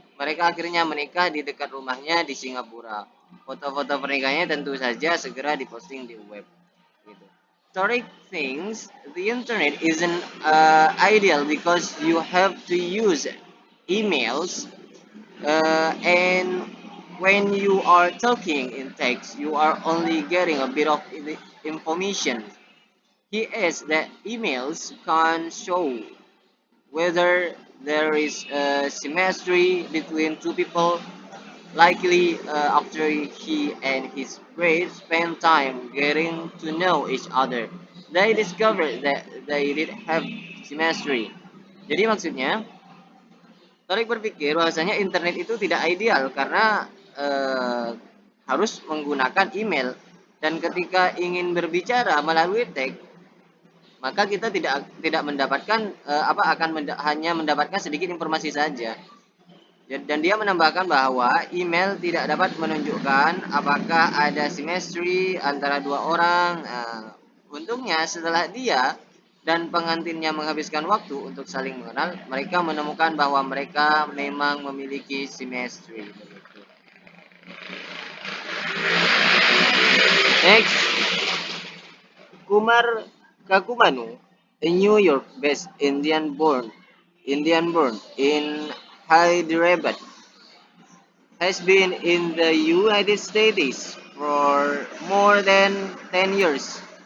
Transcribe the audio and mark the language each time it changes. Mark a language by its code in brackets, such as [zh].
[id] Mereka akhirnya menikah di dekat rumahnya di Singapura. Foto-foto pernikahannya tentu saja segera diposting di web. Gitu. [en] Tariq thinks the internet isn't ideal because you have to use emails, and when you are talking in text, you are only getting a bit of information. He adds that emails can show whether there is a symmetry between two people. Likely, after he and his bride spent time getting to know each other, they discovered that they did have symmetry. [id] Jadi maksudnya, Torik berpikir bahwasanya internet itu tidak ideal karena eh, harus menggunakan email, dan ketika ingin berbicara melalui teks, maka kita tidak mendapatkan hanya mendapatkan sedikit informasi saja. Dan dia menambahkan bahwa email tidak dapat menunjukkan apakah ada simetri antara dua orang. Untungnya setelah dia dan pengantinnya menghabiskan waktu untuk saling mengenal, mereka menemukan bahwa mereka memang memiliki chemistry. [en] Next, Kumar Kakumanu, a New York-based Indian born in Hyderabad, has been in the United States for more than 10 years.